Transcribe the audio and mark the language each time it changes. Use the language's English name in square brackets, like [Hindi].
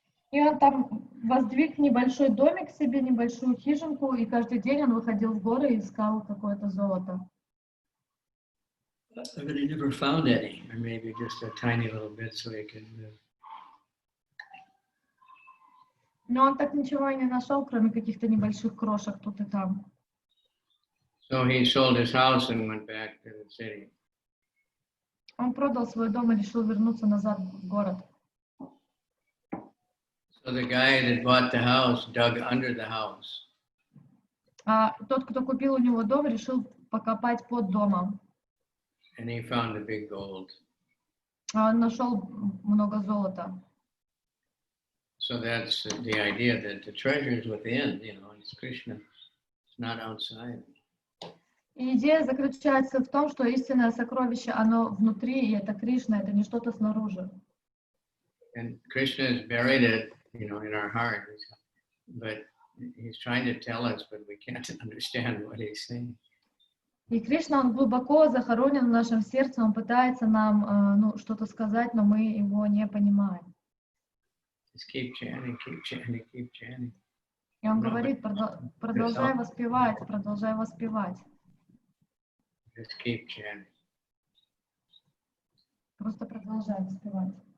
[Russian] И он там воздвиг небольшой домик себе, небольшую хижинку, и каждый день он выходил в горы и искал какое-то золото. [English] But he never found any, or maybe just a tiny little bit so he could live. [Russian] Но он так ничего и не нашел, кроме каких-то небольших крошек тут и там. [English] So he sold his house and went back to the city. [Russian] Он продал свой дом и решил вернуться назад в город. [English] So the guy that bought the house dug under the house. [Russian] А тот, кто купил у него дом, решил покопать под домом. [English] And he found the big gold. [Russian] А он нашел много золота. [English] So that's the idea that the treasure is within, you know, it's Krishna. It's not outside. [Russian] И идея заключается в том, что истинное сокровище, оно внутри, и это Кришна, это не что-то снаружи. [English] And Krishna has buried it, you know, in our heart. But he's trying to tell us, but we can't understand what he's saying. [Russian] И Кришна, он глубоко захоронен в нашем сердце, он пытается нам что-то сказать, но мы его не понимаем. [English] Just keep chanting, keep chanting, keep chanting. [Russian] И он говорит, продолжай воспевать, продолжай воспевать. [English] Just keep chanting. [Russian] Просто продолжай воспевать.